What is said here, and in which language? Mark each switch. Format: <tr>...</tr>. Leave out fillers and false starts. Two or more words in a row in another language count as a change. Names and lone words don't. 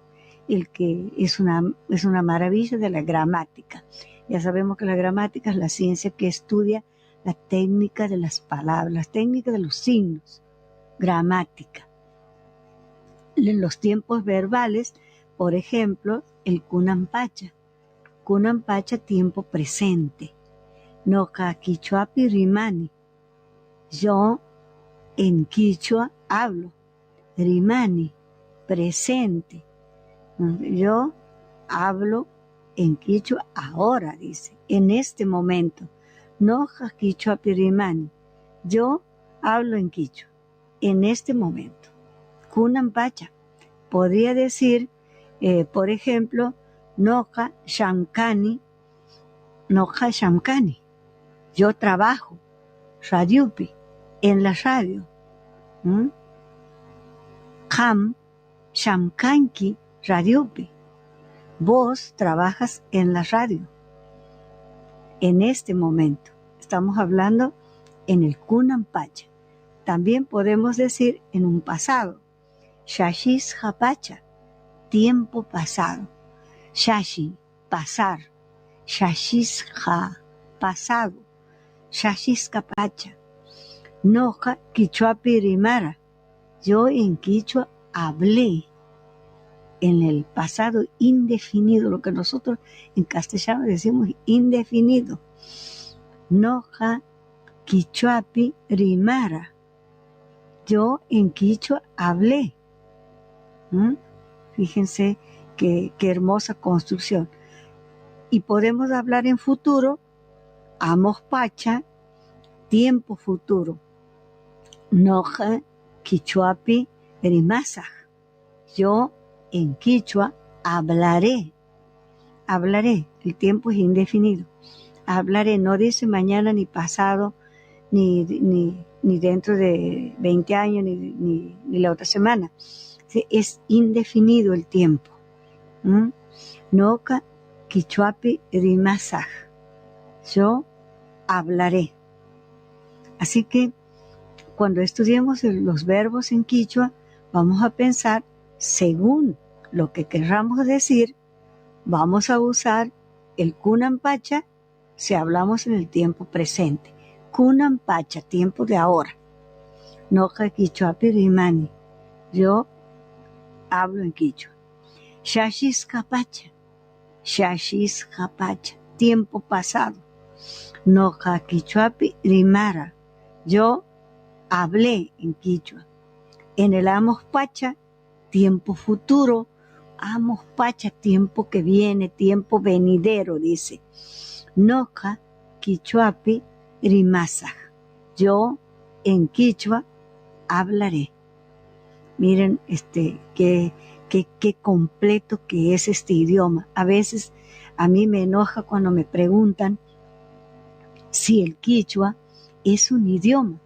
<es>El que es una maravilla de la gramática. Ya sabemos que la gramática es la ciencia que estudia la técnica de las palabras, la técnica de los signos, gramática. En los tiempos verbales, por ejemplo, el kunampacha. Kunampacha, tiempo presente.</es> <qu>Noka quichuapi rimani.</qu> <es>Yo en quichua hablo. Rimani, presente. Yo hablo en quichua ahora, dice, en este momento.</es> <qu>Noja quichuapi rimani.</qu> <es>Yo hablo en quichua en este momento. Kunampacha. Podría decir, por ejemplo,</es> <qu>Noja shamkani. Noja shamkani.</qu> <es>Yo trabajo,</es> <qu>radiupi,</qu> <es>en la radio.</es> <qu>Ham shamkanki radiupi.</qu> <es>Vos trabajas en la radio. En este momento. Estamos hablando en el kunampacha. También podemos decir en un pasado.</es> <qu>Shashis hapacha.</qu> <es>Tiempo pasado.</es> <qu>Shashi, pasar. Shashis ha, pasado. Shashis kapacha. Noja quichuapi rimara.</qu> <es>Yo en quichua hablé. En el pasado indefinido, lo que nosotros en castellano decimos indefinido.</es> <qu>Noja quichuapi rimara.</qu> <es>Yo en quichua hablé. Fíjense qué hermosa construcción. Y podemos hablar en futuro,</es> <qu>amos pacha,</qu> <es>tiempo futuro.</es> <qu>Noja quichuapi rimasaj.</qu> <es>Yo en quichua hablaré. Hablaré. El tiempo es indefinido. Hablaré. No dice mañana ni pasado, ni dentro de 20 años, ni la otra semana. Es indefinido el tiempo.</es> <qu>Noca quichuapi rimasaj.</qu> <es>Yo hablaré. Así que cuando estudiemos los verbos en quichua, vamos a pensar según lo que querramos decir. Vamos a usar el kunampacha si hablamos en el tiempo presente. Kunampacha, tiempo de ahora.</es> <qu>Noja quichuapi rimani.</qu> <es>Yo hablo en quichua.</es> <qu>Shashishkapacha.</qu> <es>Shashishkapacha, tiempo pasado.</es> <qu>Noja quichuapi rimara.</qu> <es>Yo hablé en quichua. En el</es> <qu>amos pacha,</qu> <es>tiempo futuro.</es> <qu>Amos pacha,</qu> <es>tiempo que viene, tiempo venidero, dice.</es> <qu>Noja quichuapi rimasaj.</qu> <es>Yo en quichua hablaré. Miren qué completo que es este idioma. A veces a mí me enoja cuando me preguntan si el quichua es un idioma.</es>